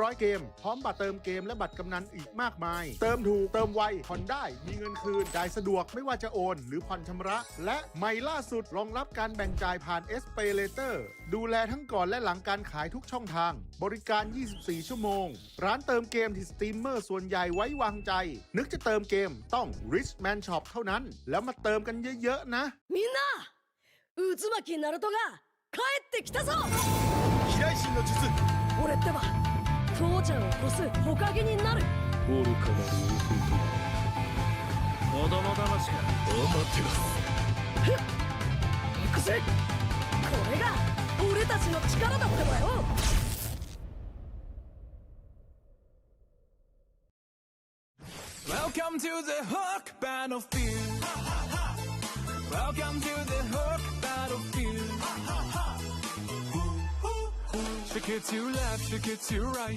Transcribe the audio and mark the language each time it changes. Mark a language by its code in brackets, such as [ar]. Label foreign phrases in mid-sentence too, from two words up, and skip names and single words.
[th] อยเกมพร้อมบัตรเติมเกมและบัตรกำนันอีกมากมายเติมถูกเติมไวผ่อนได้มีเงินคืนจ่ายสะดวกไม่ว่าจะโอนหรือผ่อนชำระและใหม่ล่าสุดรองรับการแบ่งจ่ายผ่าน Pay Later ดูแลทั้งก่อนและหลังการขายทุกช่องทางบริการ 24 ชั่วโมงร้านเติมเกมที่สตรีมเมอร์ส่วนใหญ่ไว้วางใจนึกจะเติมเกมต้อง Richman Shop เท่านั้นแล้วมาเติมกันเยอะๆนะ [ja] みんな渦巻きナルトが帰ってきたぞ飛来神の術俺ってば父ちゃんを越す火影になる愚かなる弟子供騙しか待ってますふっ行くぜこれが俺たちの力だってばよ [en] Welcome to the Hawk Battlefield. Welcome to the Hawk Battlefield. Shake it to left, shake it to right.